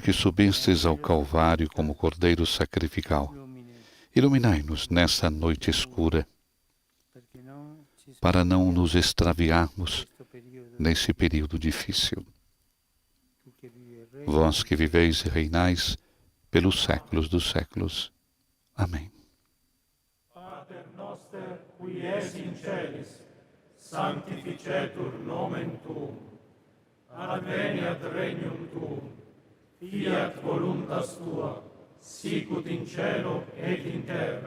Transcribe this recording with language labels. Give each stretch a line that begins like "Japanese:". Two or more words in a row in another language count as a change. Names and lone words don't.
Portuguese: que subistes ao Calvário como Cordeiro sacrificial, iluminai-nos nesta noite escura, para não nos extraviarmos nesse período difícil. Vós que viveis e reinais pelos séculos dos séculos. Amém.
Latin: Pater noster, qui es in celis, sanctificetur nomen tuum, adveniat regnum tuum, fiat voluntas tua, sicut in cielo et in terra.